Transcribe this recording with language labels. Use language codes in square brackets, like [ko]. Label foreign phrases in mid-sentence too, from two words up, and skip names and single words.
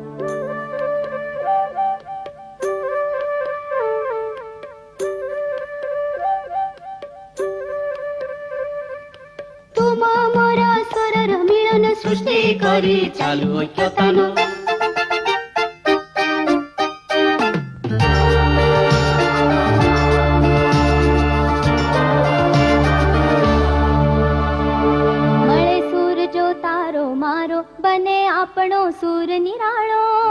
[as] তোমা মোরা স্বরর মিলন সৃষ্টি করি চালু ঐক্যতান [gu] મળે સુર જો તારો મારો બને આપણો સુર નિરાળો